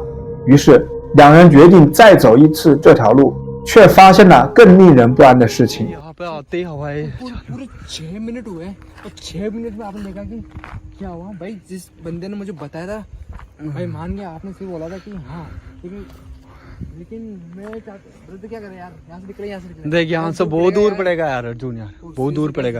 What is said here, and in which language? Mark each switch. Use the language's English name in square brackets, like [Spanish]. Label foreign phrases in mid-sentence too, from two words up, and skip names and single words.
[Chinese] 于是，两人决定再走一次这条路，却发现了更令人不安的事情。 [Hindi] पूरे 6 मिनट हुए और 6 मिनट में आपने देखा कि क्या हुआ भाई जिस बंदे ने मुझे बताया था भाई मान गया आपने सिर्फ बोला था कि हाँ लेकिन मैं क्या करें यार यहाँ से निकले यहाँ से निकले देख यहाँ से बहुत दूर पड़ेगा यार अर्जुन यार बहुत दूर पड़ेगा